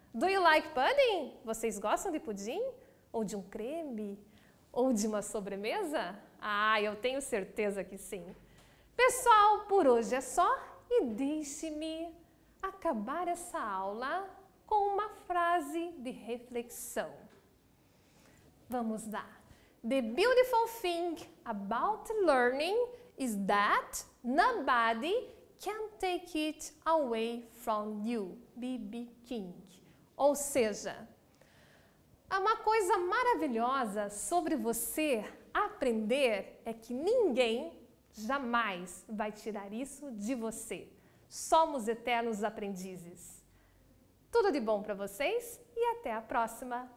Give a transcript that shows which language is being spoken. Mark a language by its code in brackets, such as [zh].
[en] Do you like pudding? [pt] Vocês gostam de pudim? Ou de um creme? Ou de uma sobremesa? Ah, eu tenho certeza que sim. Pessoal, por hoje é só e deixe-me acabar essa aula com uma frase de reflexão. Vamos lá. [en] The beautiful thing about learning is that nobody can take it away from you. B.B. King. [pt] Ou seja, uma coisa maravilhosa sobre você aprender é que ninguém jamais vai tirar isso de você. Somos eternos aprendizes. Tudo de bom para vocês e até a próxima.